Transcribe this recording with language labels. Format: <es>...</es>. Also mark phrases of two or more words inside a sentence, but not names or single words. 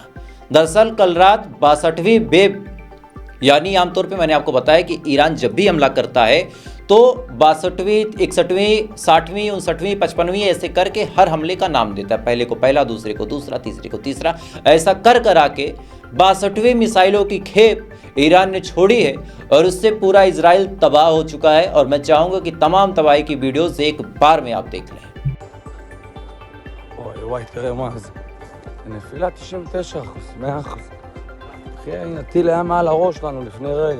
<hi>दरअसल कल रात 62वीं वेव, यानी आमतौर पे मैंने आपको बताया कि ईरान जब भी हमला करता है तो 62वीं, 61वीं, 60वीं, 59वीं, 55वीं ऐसे करके हर हमले का नाम देता है। पहले को पहला, दूसरे को दूसरा, तीसरे को तीसरा, ऐसा कर कर आके 62वीं मिसाइलों की खेप ईरान ने छोड़ी है, और उससे पूरा इजराइल तबाह हो चुका है। और मैं चाहूँगा कि तमाम तबाही की वीडियोज एक बार में आप देख लें।</hi> <he>וואי, תראה מה זה. נפילה 99%, 100%. אחי, הטיל היה מעל הראש שלנו לפני רגע.</he>